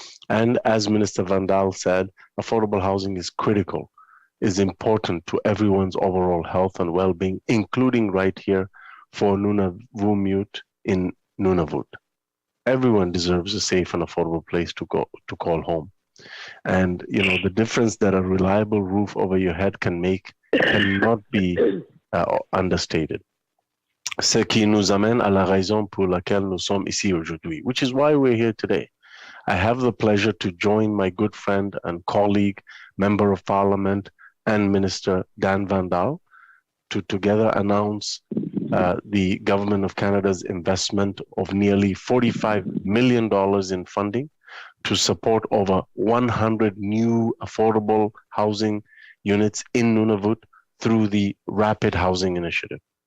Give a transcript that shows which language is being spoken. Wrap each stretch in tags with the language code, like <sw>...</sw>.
<en>And as Minister Vandal said, affordable housing is critical, is important to everyone's overall health and well-being, including right here for Nunavut in Nunavut. Everyone deserves a safe and affordable place to call home. And you know, the difference that a reliable roof over your head can make cannot be understated.</en> <fr>Ce qui nous amène à la raison pour laquelle nous sommes ici aujourd'hui,</fr> <en>which is why we're here today. I have the pleasure to join my good friend and colleague, Member of Parliament and Minister Dan Vandal to together announce the Government of Canada's investment of nearly $45 million in funding to support over 100 new affordable housing units in Nunavut through the Rapid Housing Initiative.</en>